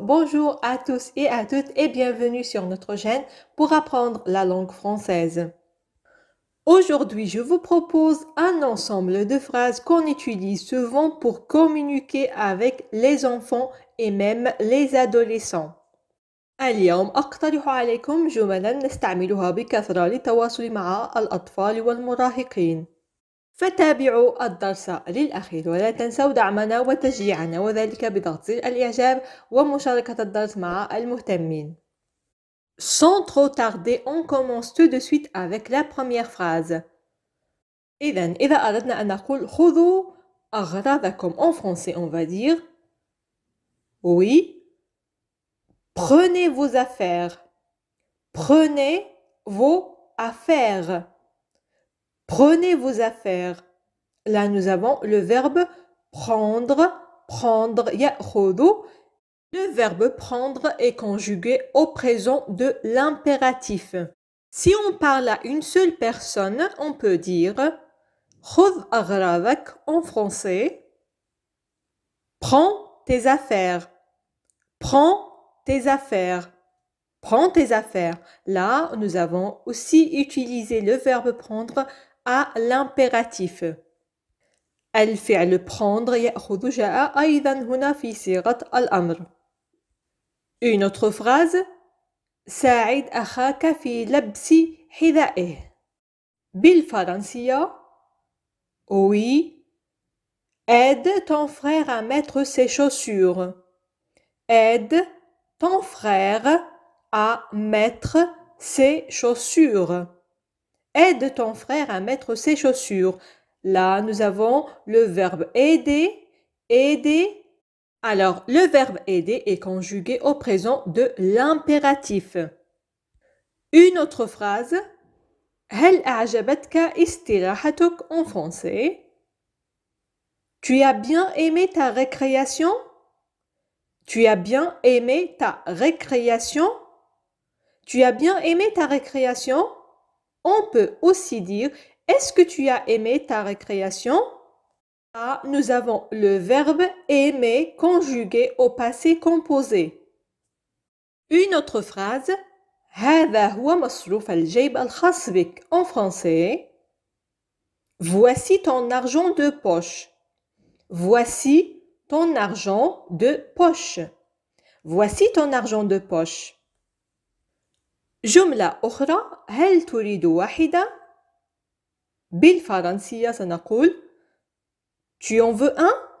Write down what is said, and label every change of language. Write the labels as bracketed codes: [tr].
[fr] Bonjour à tous et à toutes et bienvenue sur notre chaîne pour apprendre la langue française. Aujourd'hui, je vous propose un ensemble de phrases qu'on utilise souvent pour communiquer avec les enfants et même les adolescents. [ar] اليوم أقترح عليكم جملا نستعملها بكثرة للتواصل مع الأطفال والمراهقين. فتابعوا الدرس للأخير ولا تنسوا دعمنا وتشجيعنا وذلك بضغط زر الإعجاب ومشاركة الدرس مع المهتمين. [fr] Sans trop tarder, on commence tout de suite avec la première phrase. [ar] إذا أردنا أن نقول خذوا أغراضكم [fr] en français, on va dire oui, prenez vos affaires. Prenez vos affaires. Prenez vos affaires. Là, nous avons le verbe prendre, prendre, يأخذ. Le verbe prendre est conjugué au présent de l'impératif. Si on parle à une seule personne, on peut dire [ar] خذ أغراضك [fr] en français. Prends tes affaires. Prends tes affaires. Prends tes affaires. Là, nous avons aussi utilisé le verbe prendre à l'impératif. [ar] الفعل prendre يأخذ جاء أيضا هنا في صيغة الأمر. [fr] Une autre phrase [ar] ساعد أخاك في لبس حذائه. بالفرنسية [fr] oui, aide ton frère à mettre ses chaussures. Aide ton frère à mettre ses chaussures. Aide ton frère à mettre ses chaussures. Là, nous avons le verbe aider, aider. Alors, le verbe aider est conjugué au présent de l'impératif. Une autre phrase. [ar] هل أعجبتك استراحتك [fr] en français? Tu as bien aimé ta récréation? Tu as bien aimé ta récréation? Tu as bien aimé ta récréation? On peut aussi dire est-ce que tu as aimé ta récréation? Là, nous avons le verbe aimer conjugué au passé composé. Une autre phrase [ar] هذا هو مصروف الجيب الخاص بك [fr] en français. Voici ton argent de poche. Voici ton argent de poche. Voici ton argent de poche. [ar] جملة أخرى هل تريد واحدة؟ بالفرنسية سنقول [fr] Tu en veux un?